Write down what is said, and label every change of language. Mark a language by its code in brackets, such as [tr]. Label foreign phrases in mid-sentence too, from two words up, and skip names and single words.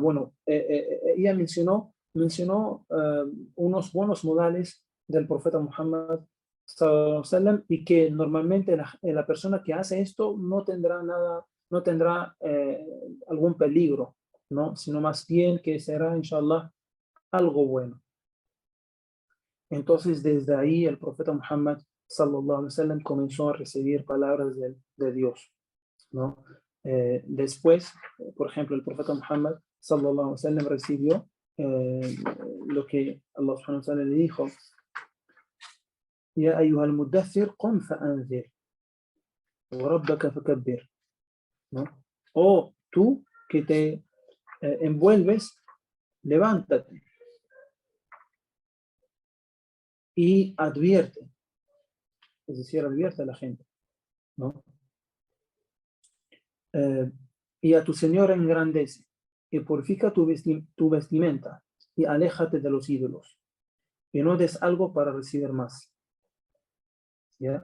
[es] Bueno, ella mencionó unos buenos modales del profeta Muhammad sallam, y que normalmente la persona que hace esto no tendrá nada, no tendrá algún peligro, ¿no? Sino más bien que será, [ar] إن شاء الله, [es] algo bueno. Entonces, desde ahí el profeta Muhammad [ar] صلى الله عليه وسلم [es] comenzó a recibir palabras de Dios, ¿no? Después, por ejemplo, el profeta Muhammad [ar] صلى الله عليه وسلم [es] recibió lo que Allah [ar] سبحانه وتعالى [es] le dijo: [ar] يا أيها المدثر قم فأنذر وربك فكبر, [es] ¿no? Oh, tú que te envuelves, levántate y advierte, es decir, advierte a la gente, ¿no? Y a tu Señor engrandece y purifica tu vestimenta y aléjate de los ídolos y no des algo para recibir más, ¿ya?